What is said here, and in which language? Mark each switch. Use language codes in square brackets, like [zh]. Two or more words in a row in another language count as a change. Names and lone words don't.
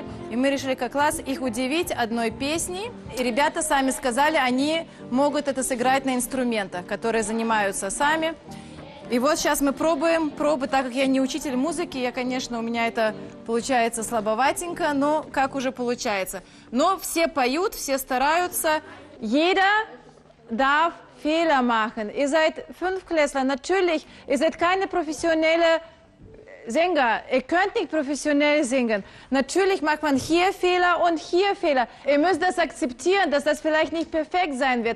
[ru] И мы решили, как класс, их удивить одной песней. И ребята сами сказали, они могут это сыграть на инструментах, которые занимаются сами. И вот сейчас мы пробуем, так как я не учитель музыки, конечно, у меня это получается слабоватенько, но как уже получается. Но все поют, все стараются. [de] Jeder darf Fehler machen. Ihr seid Fünftklässler, natürlich, ihr seid keine professionelle Sänger. Ihr könnt nicht professionell singen. Natürlich macht man hier Fehler und hier Fehler. Ihr müsst das akzeptieren, dass das vielleicht nicht perfekt sein wird.